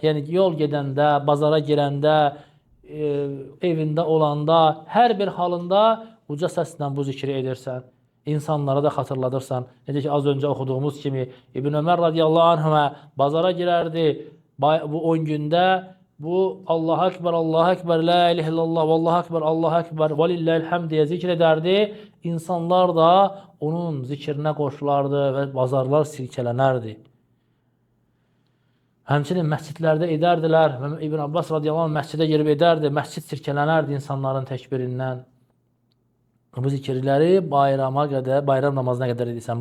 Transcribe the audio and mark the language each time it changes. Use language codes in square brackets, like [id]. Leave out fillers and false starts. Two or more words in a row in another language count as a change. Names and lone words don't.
[az] Yəni, yol gedəndə, bazara girəndə, evində olanda, hər bir halında uca səslə bu zikri edirsən. İnsanlara da xatırladırsan. Necə ki, az öncə oxuduğumuz kimi İbn Ömər [ar] رضي الله عنهما [az] bazara girərdi. Bu 10 gündə bu [ar] الله أكبر، الله أكبر، لا إله إلا الله، والله أكبر، الله أكبر، ولله الحمد [az] deyə zikr edərdi. İnsanlar da onun zikrinə qoşulardı və bazarlar silkələnərdi. Həmçinin məscidlərdə edərdilər. İbn Abbas [ar] رضي الله عنه [az] məscidə girib edərdi. Məscid silkələnərdi insanların təkbirindən. Bu zikirləri bayram namazına qədər edirsən.